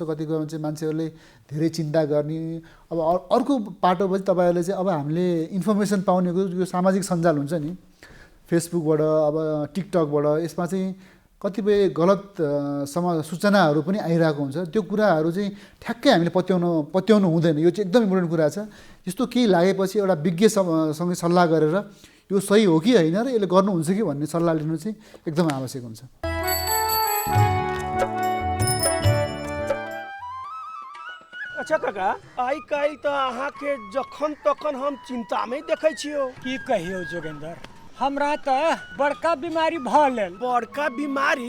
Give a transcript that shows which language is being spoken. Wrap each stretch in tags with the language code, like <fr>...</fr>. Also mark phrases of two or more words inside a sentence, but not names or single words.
<ne>कतिको चाहिँ मान्छेहरूले धेरै चिन्ता गर्ने। अब अर्को पाटो पनि तपाईँहरूले चाहिँ अब हामीले इन्फर्मेसन पाउनेको यो सामाजिक सञ्जाल हुन्छ नि, फेसबुकबाट अब टिकटकबाट, यसमा चाहिँ कतिपय गलत सूचनाहरू पनि आइरहेको हुन्छ। त्यो कुराहरू चाहिँ ठ्याक्कै हामीले पत्याउनु हुँदैन। यो चाहिँ एकदम इम्पोर्टेन्ट कुरा छ। यस्तो केही लागेपछि एउटा विज्ञसँग सल्लाह गरेर यो सही हो कि होइन र यसले गर्नुहुन्छ कि भन्ने सल्लाह लिनु चाहिँ एकदम आवश्यक हुन्छ।</ne> <mai>अच्छा काका, आइ काल्हि तऽ अहाँके जखन तखन हम चिंतामे देखै छियौ। की कहियो जोगेंद्र, हमरा तऽ बड़का बीमारी भऽ गेल। बड़का बीमारी?</mai>